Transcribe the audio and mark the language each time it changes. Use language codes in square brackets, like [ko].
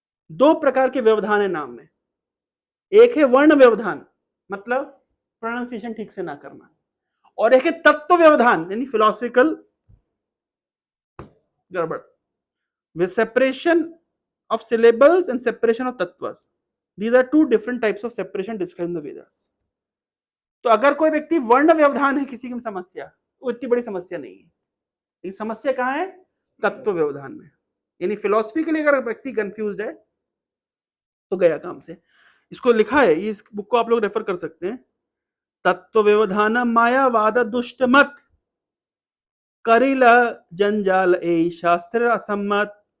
[hi] दो प्रकार के व्यवधान है नाम में। एक है वर्ण व्यवधान, मतलब प्रोनाउंसिएशन ठीक से ना करना, और एक है तत्व व्यवधान यानी फिलोसफिकल गड़बड़, [en] with separation of syllables and separation of tattvas. These are two different types of separation described in the Vedas. [hi] तो अगर कोई व्यक्ति वर्ण व्यवधान है किसी की समस्या, वो इतनी बड़ी समस्या नहीं है, लेकिन समस्या कहाँ है? तत्व व्यवधान में। यानी फिलोसफिकली अगर व्यक्ति कंफ्यूज्ड है तो गया काम से। इसको लिखा है, इस बुक को आप लोग रेफर कर सकते हैं। [bn] तत्व व्यवधान मायावाद दुष्ट मत, करिल जंजाल ए शास्त्र असम्मत।